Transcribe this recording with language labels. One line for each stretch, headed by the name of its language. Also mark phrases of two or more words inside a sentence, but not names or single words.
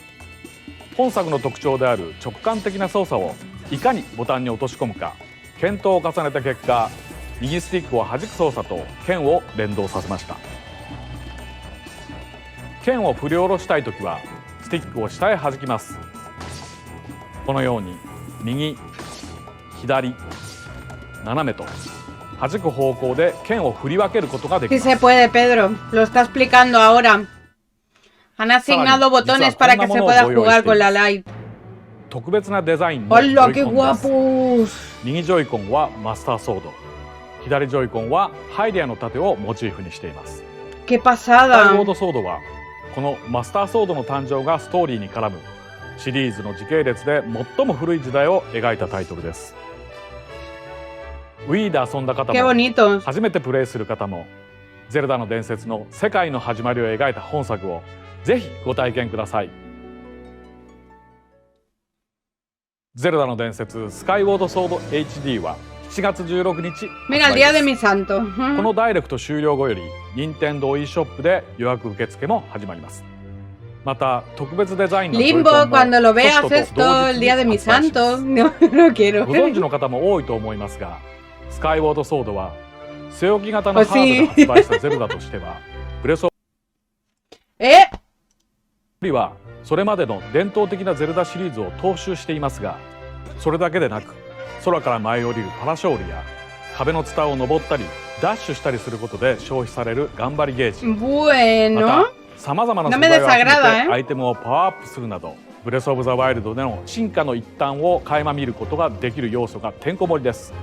Japanese: 本作の特徴である直感的な操作をいかにボタンに落とし込むか検討を重ねた結果、右スティックを弾く操作と剣を連動させました。剣を振り下ろしたいときはスティックを下へ弾きます。このように右、左、斜めと弾く方向で剣を振り分けることができます。
Spanish: Sí se puede, Pedro. Lo está explicando ahora. Han asignado botones para que se pueda jugar con la Lite.
Japanese: 特別なデザインのジョイコンです。右ジョイコンはマスターソード、左ジョイコンはハイリアの盾をモチーフにしています。
Spanish: Qué pasada.
Japanese: スカイウォードソードはこのマスターソードの誕生がストーリーに絡むシリーズの時系列で最も古い時代を描いたタイトルです。Wii で遊んだ方も初めてプレイする方もゼルダの伝説の世界の始まりを描いた本作をぜひご体験ください。ゼルダの伝説スカイウォードソード HD は7月16日発売です。
Spanish: Mira, el día de mi santo.
Japanese: このダイレクト終了後より任天堂 e ショップで予約受付も始まります。また特別デザインのジョイコンも
Spanish: Limbo, cuando lo veas esto, el día de mi santo. No, no quiero.
Japanese: ご存知の方も多いと思いますが、スカイウォードソードは据え置き型のハードで発売したゼルダとしてはブレスオブはそれまでの伝統的なゼルダシリーズを踏襲していますが、それだけでなく空から舞い降りるパラショールや壁のツタを登ったりダッシュしたりすることで消費される頑張りゲージ、またさまざまな素材を集めてアイテムをパワーアップするなど、ブレスオブザワイルドでの進化の一端を垣間見ることができる要素がてんこ盛りです。